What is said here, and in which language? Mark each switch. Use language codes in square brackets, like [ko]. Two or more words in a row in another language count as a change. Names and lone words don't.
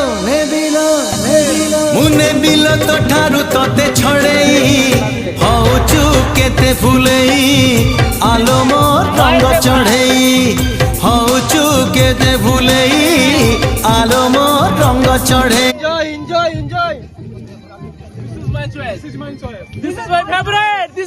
[or] ମୁଁ ନେବିଲ ତୋ ଠାରୁ ତତେ ଛଡ଼େଇ ହଉଛୁ କେତେ ଫୁଲେଇ ଆଲୋ ମୋ ରଙ୍ଗ ଚଢ଼େଇ ହଉଛୁ କେତେ ଫୁଲେଇ ଆଲୋ ମୋ ରଙ୍ଗ ଚଢ଼େଇ [en] Enjoy. This is my choice. This is my favorite.